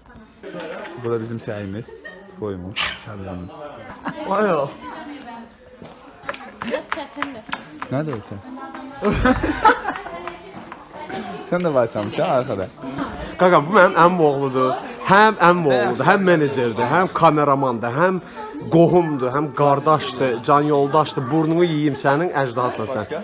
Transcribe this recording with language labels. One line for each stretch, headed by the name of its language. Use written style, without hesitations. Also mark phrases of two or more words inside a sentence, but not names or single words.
Turkish: Bu da bizim çayımız, koyumuz, şalgamız. Vay o.
Azerbaijani: Biraz çətindir.
Turkish: Nerede o çay? Sen de başlamış ha arkada.
Azerbaijani: Qaqa, bu mənim əmim oğludur. Həm əmim oğludur, həm menecerdir, həm kameramandır, həm qohumdur, həm qardaşdır, can yoldaşdır. Burnunu yeyeyim sənin, əcdadsan sən.